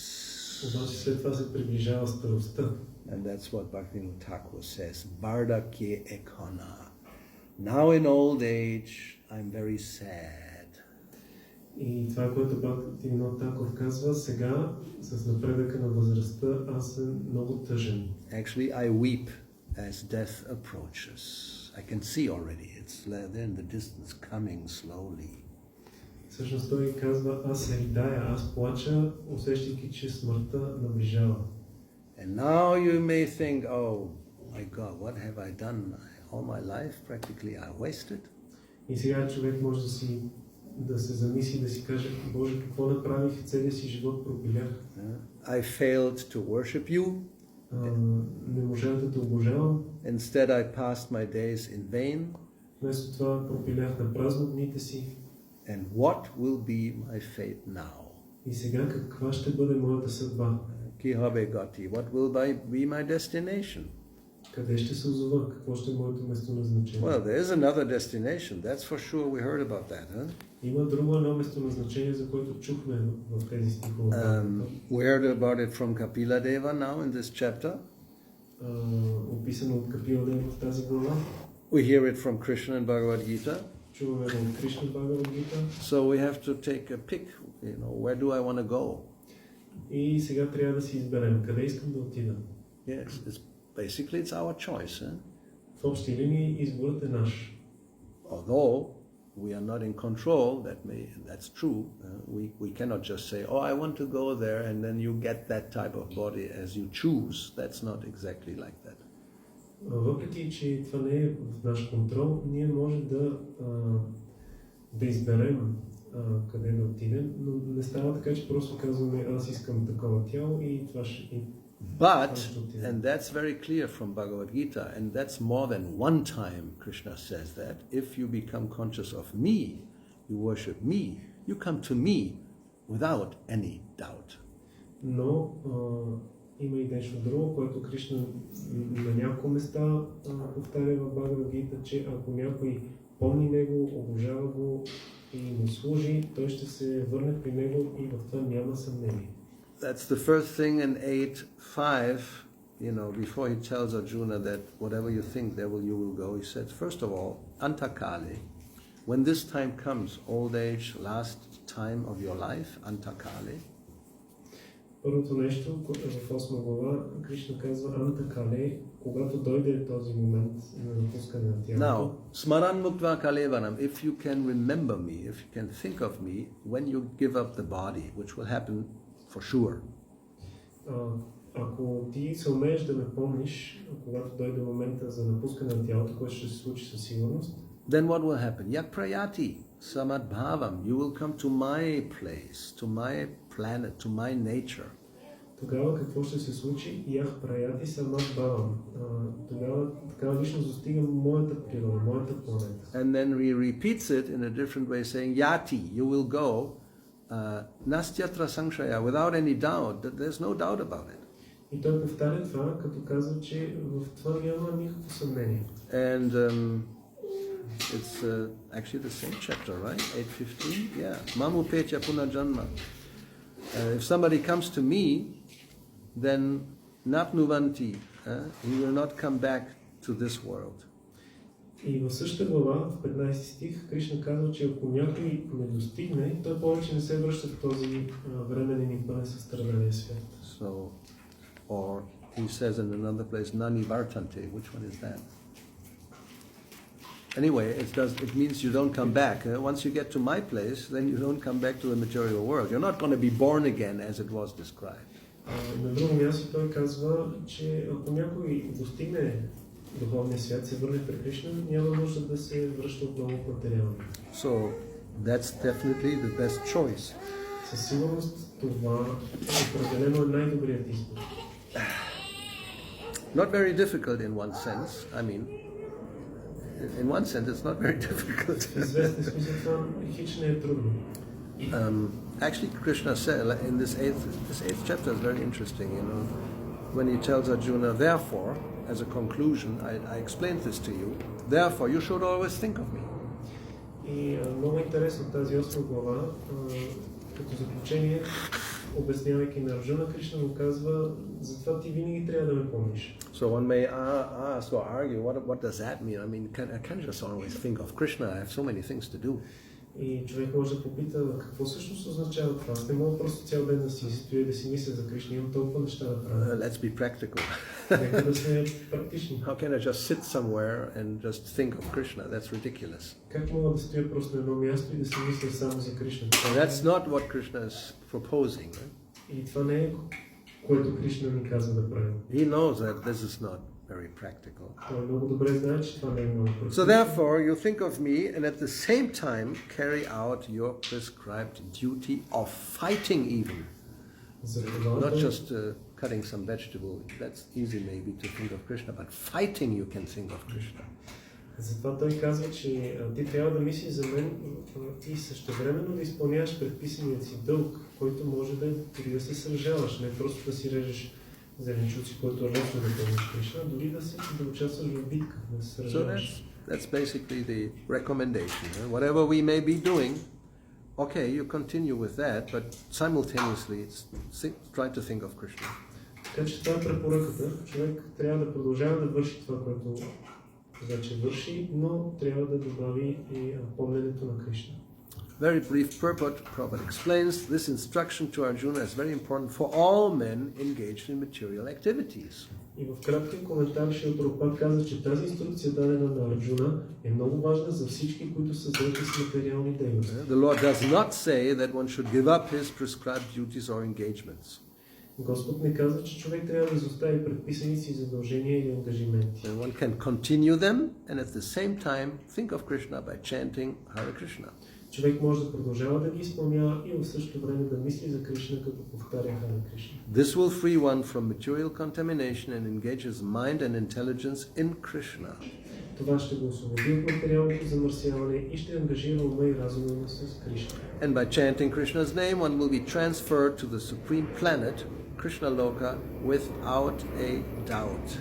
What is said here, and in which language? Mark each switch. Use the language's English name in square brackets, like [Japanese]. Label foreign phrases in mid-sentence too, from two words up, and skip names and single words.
[Bulgarian] Обаче след това се приближава старостта. [English] And that's what Bhaktivinoda Thakur says, [Bangla] বার্ধক্যে এখন. [English] Now in old age, I'm very sad. [Bulgarian] И това, което Бхактивинода Тхакур казва, сега, с напредъка на възрастта, аз съм много тъжен. [English] Actually, I weep as death approaches. I can see already, it's there in the distance coming slowly. [Bulgarian] Всъщност той казва, аз се ридая, аз плача, усещайки, че смъртта наближава. [English] And now you may think, oh my God, what have I done? All my life practically I wasted. [Bulgarian] И сега човек може да се замисли, да си каже, Боже, какво направих, целия си живот пропилях. [English] I failed to worship you. [Bulgarian] Не можах да те обожавам. [English] Instead I passed my days in vain. [Bulgarian] Вместо това пропилях на празно дните си. [English] And what will be my fate now? [Bulgarian] И сега каква ще бъде моята съдба? [English] What will be my destination? [Bulgarian] Къде ще се озова? Какво ще е моето местоназначение? [English] Well, there is another destination. That's for sure. We heard about that, huh? [Bulgarian] Има друго едно местоназначение, за което чухме в тези стихове. [English] We heard about it from Kapila Deva now in this chapter. [Bulgarian] Описано от Капила Дева в тази глава. [English] We hear it from Krishna in Bhagavad Gita. [Bulgarian] Чуваме от Кришна в Бхагавад Гита. [English] So we have to take a pick. Where do I want to go? [Bulgarian] И сега трябва да си изберем къде искам да отида. [English] Yes, basically it's our choice. [Bulgarian] В общи линии изборът е наш. [English] Although we are not in control, that's true. We cannot just say, oh, I want to go there, and then you get that type of body as you choose. That's not exactly like that. [Bulgarian] Въпреки, че това не е в наш контрол, ние може да изберем къде да отидем, но не става така, че просто казваме аз искам такова тяло и това ще... [English] But, and that's very clear from Bhagavad Gita, and that's more than one time Krishna says that, if you become conscious of me, you worship me, you come to me without any doubt. [Bulgarian] Но има и нещо друго, което Кришна на няколко места повтаря в Бхагавад Гита, че ако някой помни него, обожава го и му служи, той ще се върне при него и в това няма съмнение. [English] That's the first thing in 8.5, before he tells Arjuna that whatever you think, there you will go. He said, first of all, antakale, when this time comes, old age, last time of your life, antakale. [Bulgarian] Първото нещо, в 8 глава, Кришна казва Антакале, когато дойде този момент на напускане на тялото. [English] Now, [Sanskrit] स्मरन् मुक्त्वा कलेवरम्, [English] if you can remember me, if you can think of me, when you give up the body, which will happen for sure. [Bulgarian] Ако ти се умееш да ме помниш, когато дойде момента за напускане на тялото, което ще се случи със сигурност, [English] then what will happen? [Sanskrit] यः प्रयाति स मद्भावम्, [English] you will come to my place, to my planet, to my nature. [Bulgarian] Тогава какво ще се случи? [Sanskrit] यः प्रयाति स मद्भावम्. [Bulgarian] Тогава такава личност достига моята природа, моята планета. [English] And then he repeats it in a different way, saying, Yati, you will go, [Sanskrit] नास्त्यत्र संशयः, [English] without any doubt, there's no doubt about it. [Bulgarian] И той повтаря това, като казва, че в това няма никакво съмнение. [English] And it's actually the same chapter, right? 8.15? Yeah. [Sanskrit] माम् उपेत्य पुनर्जन्म. [English] If somebody comes to me, then napnuvanti, he will not come back to this world. [Bulgarian] И в същата глава, в 15 стих, Кришна казва, че ако някой не достигне, той повече не се връща в този временен и пълен със страдания свят. [English] So, or he says in another place, [Sanskrit] न निवर्तन्ते. [English] Which one is that? Anyway, it means you don't come back. Once you get to my place, then you don't come back to the material world. You're not going to be born again as it was described. [Bulgarian] На друго място той казва, че ако някой достигне духовния свят, се върне при Кришна, няма нужда да се връща отново в материалния. [English] So, that's definitely the best choice. [Bulgarian] Със сигурност това определено е най-добрият избор. [English] Not very difficult in one sense. I mean, in one sense, it's not very difficult. [Bulgarian] В известен смисъл това хич не е трудно. [English] Actually, Krishna said in this eighth chapter is very interesting. When he tells Arjuna, therefore, as a conclusion, I explained this to you. Therefore, you should always think of me. [Bulgarian] И много интересно тази 8 глава, като заключение, обяснявайки на Арджуна, Кришна му казва, затова ти винаги трябва да ме помниш. [English] So one may ask or argue, what does that mean? I mean, I can't just always think of Krishna. I have so many things to do. [Bulgarian] И човек може да попита какво всъщност означава това. Аз не мога просто цял ден да си стоя и да си мисля за Кришна. Имам толкова неща да правя. [English] Let's be practical. [Bulgarian] Нека да сме практични. [English] How can I just sit somewhere and just think of Krishna? That's ridiculous. [Bulgarian] Как мога да стоя просто на едно място и да си мисля само за Кришна? [English] And that's not what Krishna is proposing. [Bulgarian] И това не е което Кришна ни казва да правим. [English] He knows that this is not very practical. [Bulgarian] Той много добре знае, че това не е много практично. [English] So therefore, you think of me and at the same time carry out your prescribed duty of fighting even. Not just cutting some vegetable. That's easy maybe to think of Krishna, but fighting you can think of Krishna. [Bulgarian] Затова той казва, че ти трябва да мислиш за мен и същевременно да изпълняваш предписаният си дълг, който може да дори да се сражаваш, не просто да си режеш зеленчуци, който е лесно да помниш Кришна, дори да участваш в битка, да се сражаваш. [English] So that's basically the recommendation. Whatever we may be doing, okay, you continue with that, but simultaneously try to think of Krishna. [Bulgarian] Така че това е препоръката. Човек трябва да продължава да върши това, което вече върши, но трябва да добави и помненето на Кришна. [English] Very brief purport, Prabhupada explains, this instruction to Arjuna is very important for all men engaged in material activities. [Bulgarian] И в краткия коментар Шрила Прабхупад каза, че тази инструкция, дадена на Арджуна, е много важна за всички, които са заети с материални дейности. [English] The Lord does not say that one should give up his prescribed duties or engagements. [Bulgarian] Господ не казва, че човек трябва да изостави предписани си задължения или ангажименти. [English] And one can continue them and at the same time think of Krishna by chanting Hare Krishna. [Bulgarian] човек може да продължава да ги изпълнява и в същото време да мисли за Кришна, като повтаря Харе Кришна. [English] This will free one from material contamination and engage his mind and intelligence in Krishna. [Bulgarian] Това ще го освободи от материалното замърсяване и ще ангажира ума и разума му с Кришна. [English] And by chanting Krishna's name, one will be transferred to the supreme planet, Krishna Loka, without a doubt.